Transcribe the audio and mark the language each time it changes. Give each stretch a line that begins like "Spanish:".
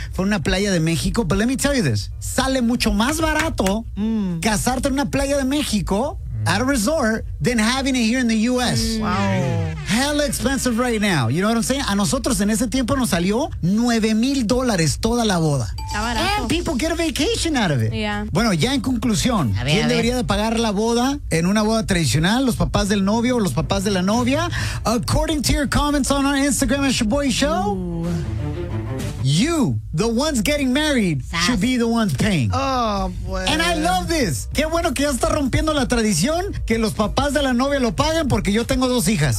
Spanish: Fue una playa de México.
English: But let me tell you this.
Spanish: Sale mucho más barato casarte en una playa de México
English: at a resort than having it here in the U.S. Wow. Hella expensive right now. You know what I'm saying?
Spanish: A nosotros en ese tiempo nos salió $9,000 toda la boda.
English: And people get a vacation out of it. Yeah.
Spanish: Bueno, ya en conclusión, ¿quién debería de pagar la boda en una boda tradicional? ¿Los papás del novio o los papás de la novia?
English: According to your comments on our Instagram at Shaboy Show, you, the ones getting married, should be the ones paying. Oh, boy. And I love this.
Spanish: Qué bueno que ya está rompiendo la tradición que los papás de la novia lo paguen porque yo tengo dos hijas.